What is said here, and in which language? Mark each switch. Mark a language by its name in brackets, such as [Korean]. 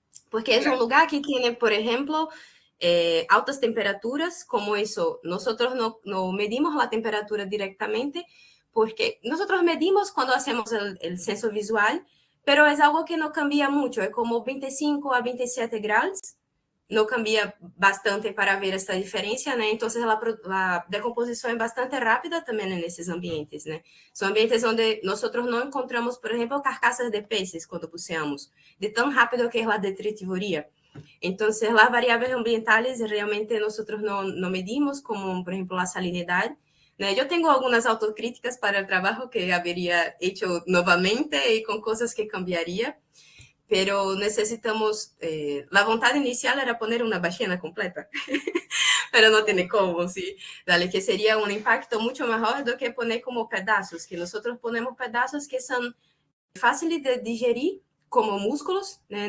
[Spanish] Porque es un lugar que tiene, por ejemplo, altas temperaturas, como eso. Nosotros no medimos la temperatura directamente, porque nosotros medimos cuando hacemos el censo visual, pero es algo que no cambia mucho, es como 25 a 27 grados. No cambia bastante para ver esta [Portuguese] diferença, né? Então, a decomposição é bastante rápida também nesses ambientes, né? São ambientes onde nós não encontramos, por exemplo, carcaças de [Spanish] peces [Portuguese] quando [Spanish] buceamos, [Portuguese] de tão rápido que é a detritivoria. Então, as variáveis ambientais realmente nós não medimos, como, por exemplo, a salinidade, né? Eu tenho algumas autocríticas para o trabalho que haveria [Spanish] hecho [Portuguese] novamente e com coisas que [Spanish] cambiaria. Pero necesitamos, la [Portuguese] vontade [Spanish] inicial era poner una ballena completa, pero no tiene cómo, ¿sí? Dale, que sería un impacto mucho mejor [Portuguese] do que [Spanish] poner como pedazos, que nosotros ponemos pedazos que son fáciles de digerir como músculos, [Portuguese] né?